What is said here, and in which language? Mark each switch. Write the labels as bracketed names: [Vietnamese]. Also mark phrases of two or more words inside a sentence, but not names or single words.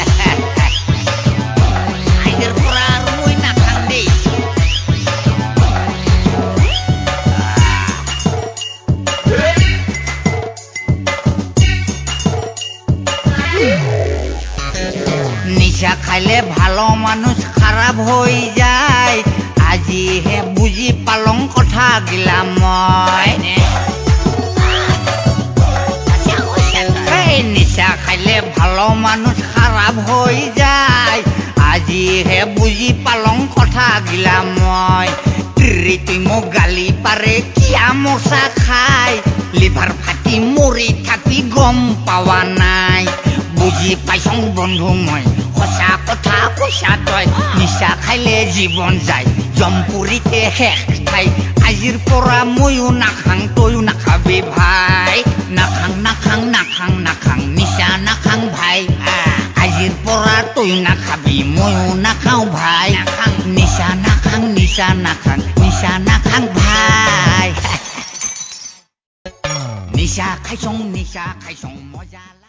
[Assamese] আজিৰ পৰা আৰু মই নাখাং দেই নিশা খাইলে [Bangla] ভালো মানুষ খারাপ হয়ে যায় [Assamese] আজিহে বুজি পালং কথা গিলা মই নিশা খাইলে [Bangla] ভালো মানুষ খারাপ হয়ে যায় [Assamese] আজিহে বুজি পালং কথা গিলা মই তুই মোক গালি পারে কিয়া মশা খাই লিভার ফাটি মরি থাকি গম পাওয়া নাই বুজি পাইছং বন্ধু মই সঁচা কথা কৈছা তই নিশা খাইলে জীৱন যায় জমপুৰীতে শেষ ঠাই আজিৰ পৰা ময়ো নাখাং তয়ো নাখাবি ভাই নাখাং নিশা নাখাং ভাই আজিৰ পৰা তয়ো নাখাবি ময়ো নাখাওঁ ভাই নিশা নাখাং ভাই নিশা খাইছং মজা